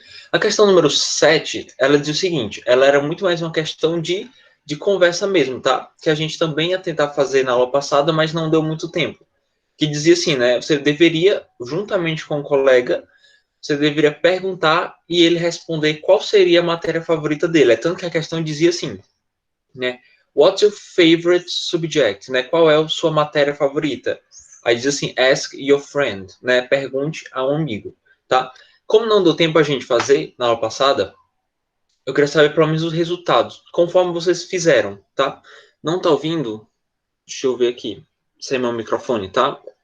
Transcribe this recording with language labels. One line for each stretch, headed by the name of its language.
Portuguese: A questão número 7, ela diz o seguinte, ela era muito mais uma questão de conversa mesmo, tá? Que a gente também ia tentar fazer na aula passada, mas não deu muito tempo. Que dizia assim, né? Você deveria, juntamente com o colega, você deveria perguntar e ele responder qual seria a matéria favorita dele. É tanto que a questão dizia assim, né?
English: What's your favorite subject?
Portuguese: Né? Qual é a sua matéria favorita? Aí diz assim,
English: ask your friend,
Portuguese: né? Pergunte a um amigo, tá? Como não deu tempo a gente fazer na aula passada, eu queria saber pelo menos os resultados, conforme vocês fizeram, tá? Não tá ouvindo? Deixa eu ver aqui. Sem meu microfone, tá?